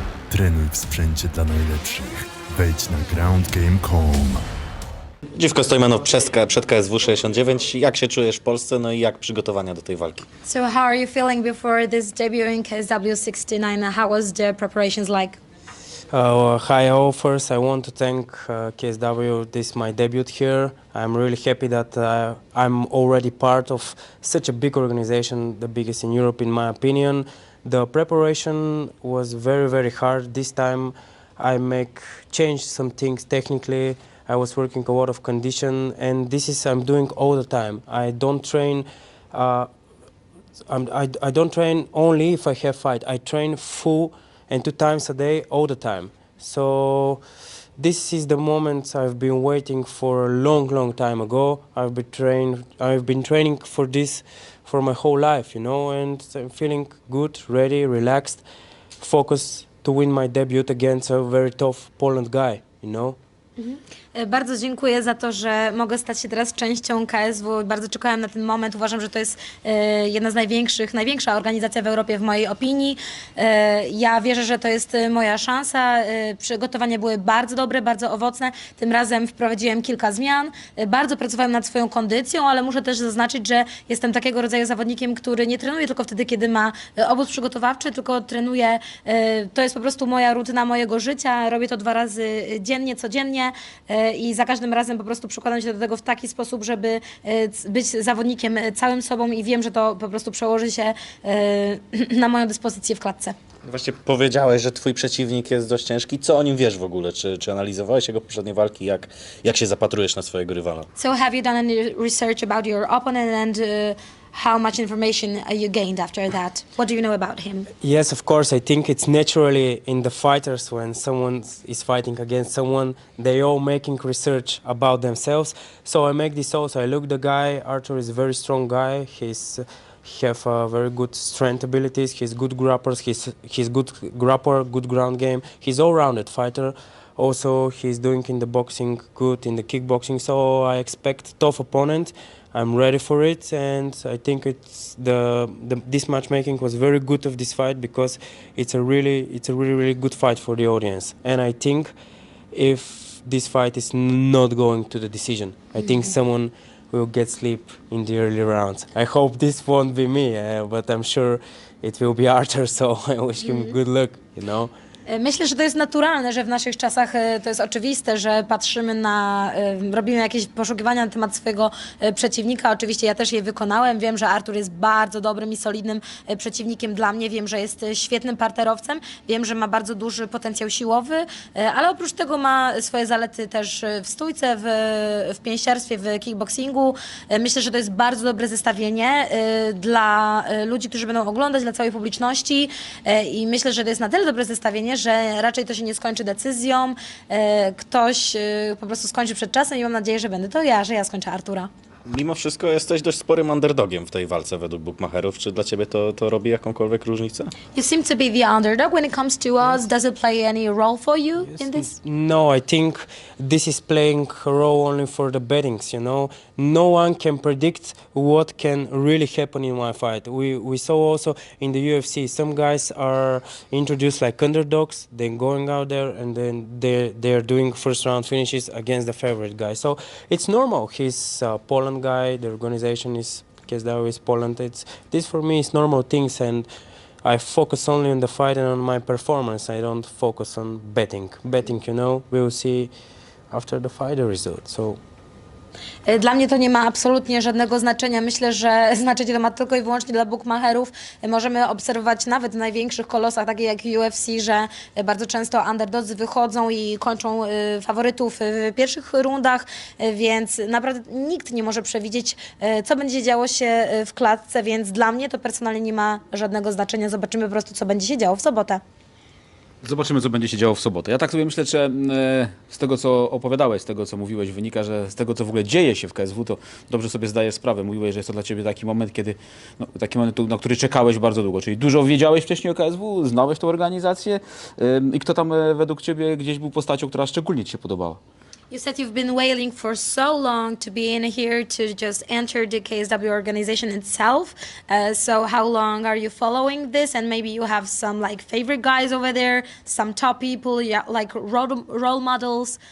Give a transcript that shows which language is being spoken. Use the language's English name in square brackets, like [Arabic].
[Polish] Trenuj w sprzęcie dla najlepszych. Wejdź na groundgame.com. Jivko Stoimenov przed KSW 69. Jak się czujesz w Polsce, no i jak przygotowania do tej walki? [English] So how are you feeling before this debut in KSW 69? How was the preparations like? Hi all, first I want to thank KSW. This is my debut here. I'm really happy that I'm already part of such a big organization, the biggest in Europe in my opinion. The preparation was very, very hard. This time I changed some things technically. I was working a lot of condition, and I'm doing all the time. I don't train. I don't train only if I have fight. I train full and 2 times a day, all the time. So this is the moment I've been waiting for a long, long time ago. I've been training for this for my whole life, you know, and I'm feeling good, ready, relaxed, focused to win my debut against a very tough Poland guy, you know. [Polish] Bardzo dziękuję za to, że mogę stać się teraz częścią KSW. Bardzo czekałem na ten moment. Uważam, że to jest jedna z największa organizacja w Europie w mojej opinii. Ja wierzę, że to jest moja szansa. Przygotowania były bardzo dobre, bardzo owocne. Tym razem wprowadziłem kilka zmian. Bardzo pracowałem nad swoją kondycją, ale muszę też zaznaczyć, że jestem takiego rodzaju zawodnikiem, który nie trenuje tylko wtedy, kiedy ma obóz przygotowawczy, tylko trenuje. To jest po prostu moja rutyna mojego życia. Robię to 2 razy dziennie, codziennie. I za każdym razem po prostu przykładam się do tego w taki sposób, żeby być zawodnikiem całym sobą i wiem, że to po prostu przełoży się na moją dyspozycję w klatce. Właśnie powiedziałeś, że twój przeciwnik jest dość ciężki. Co o nim wiesz w ogóle? Czy analizowałeś jego poprzednie walki? Jak się zapatrujesz na swojego rywala? [English] So have you done any research about your opponent and how much information you gained after that? What do you know about him? Yes, of course. I think it's naturally in the fighters when someone is fighting against someone, they all making research about themselves. So I make this also. I look the guy. Arthur is a very strong guy. He have very good strength abilities. He's good grappers. He's good grapper, good ground game. He's all-rounded fighter. Also, he's doing in the boxing good, in the kickboxing. So I expect tough opponent. I'm ready for it, and I think this matchmaking was very good of this fight because it's a really good fight for the audience. And I think if this fight is not going to the decision, I think someone will get sleep in the early rounds. I hope this won't be me, but I'm sure it will be Arthur. So I wish him good luck. You know. [Polish] Myślę, że to jest naturalne, że w naszych czasach to jest oczywiste, że patrzymy robimy jakieś poszukiwania na temat swojego przeciwnika. Oczywiście ja też je wykonałem. Wiem, że Artur jest bardzo dobrym i solidnym przeciwnikiem dla mnie. Wiem, że jest świetnym parterowcem. Wiem, że ma bardzo duży potencjał siłowy, ale oprócz tego ma swoje zalety też w stójce, w pięściarstwie, w kickboxingu. Myślę, że to jest bardzo dobre zestawienie dla ludzi, którzy będą oglądać, dla całej publiczności i myślę, że to jest na tyle dobre zestawienie, że raczej to się nie skończy decyzją, ktoś po prostu skończy przed czasem i mam nadzieję, że będę to ja, że ja skończę Artura. Mimo wszystko jesteś dość sporym underdogiem w tej walce według bookmacherów. Czy dla ciebie to robi jakąkolwiek różnicę? [English] You seem to be the underdog when it comes to us. Does it play any role for you in this? No, I think this is playing a role only for the bettings, you know. No one can predict what can really happen in one fight. We saw also in the UFC, some guys are introduced like underdogs, then going out there and then they're doing first round finishes against the favorite guy. So it's normal. He's Poland guy, the organization is KSW is Poland. This for me is normal things, and I focus only on the fight and on my performance. I don't focus on betting. Betting, you know, we'll see after the fight the result. So [Polish] Dla mnie to nie ma absolutnie żadnego znaczenia. Myślę, że znaczenie to ma tylko i wyłącznie dla bookmacherów. Możemy obserwować nawet w największych kolosach, takich jak UFC, że bardzo często underdodzy wychodzą i kończą faworytów w pierwszych rundach, więc naprawdę nikt nie może przewidzieć, co będzie działo się w klatce, więc dla mnie to personalnie nie ma żadnego znaczenia. Zobaczymy po prostu, co będzie się działo w sobotę. Zobaczymy, co będzie się działo w sobotę. Ja tak sobie myślę, że z tego, co opowiadałeś, z tego, co mówiłeś, wynika, że z tego, co w ogóle dzieje się w KSW, to dobrze sobie zdajesz sprawę. Mówiłeś, że jest to dla ciebie taki moment, taki moment, na który czekałeś bardzo długo. Czyli dużo wiedziałeś wcześniej o KSW, znałeś tę organizację i kto tam według ciebie gdzieś był postacią, która szczególnie ci się podobała? [English] You said you've been waiting for so long to be in here to just enter the KSW organization itself. So how long are you following this? And maybe you have some like favorite guys over there, some top people, yeah, like role models.